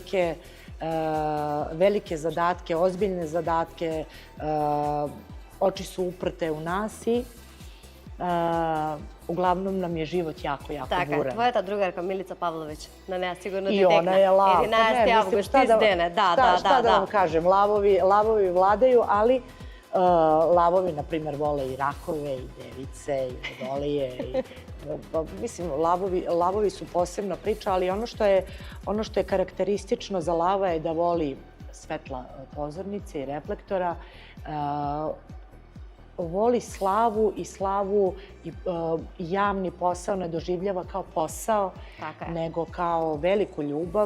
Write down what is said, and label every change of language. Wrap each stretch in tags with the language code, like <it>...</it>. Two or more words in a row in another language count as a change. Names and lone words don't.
<sr>velike zadatke, ozbiljne zadatke, oči su uprte u nas i uglavnom nam je život jako buran.</sr> <mk>Така, твојата другарка Милица Павловиќ, на неа сигурно ти</mk> <sr>I</sr> <mk>текна.</mk> <sr>ona je lav.</sr> <mk>11. август, ти дене, да.</mk> <sr>Šta da vam kažem, lavovi vladaju, ali lavovi, na primjer, vole i rakove, i device, i vodolije. Mislim, lavovi su posebna priča, ali ono što je karakteristično za lava je da voli svetla pozornice i reflektora, voli slavu i javni posao ne doživljava kao posao, nego kao veliku ljubav.</sr>